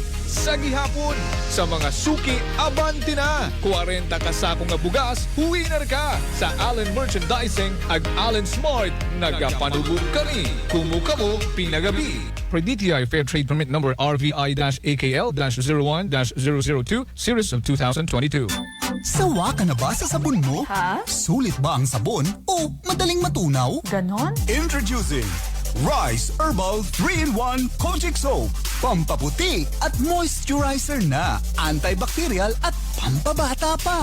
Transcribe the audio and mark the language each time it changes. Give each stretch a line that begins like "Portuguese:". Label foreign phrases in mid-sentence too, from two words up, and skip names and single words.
Hiligaynon: Sa gihapon, sa mga suki, abanti na. 40 kasako nga bugas, winner ka. Sa Allen Merchandising ag Allen Smart, nagapanubog kami. Kumu-kamo, pinagabi.
English: Per DTI Fair Trade Permit Number RVI-AKL-01-002, Series of 2022.
Filipino: Sawa ka na ba sa sabon mo? Ha? Sulit ba ang sabon o madaling matunaw? Ganon?
English: Introducing Rice Herbal 3-in-1 Kojic Soap.
Filipino: Pampaputi at moisturizer na. Antibacterial at pampabata pa.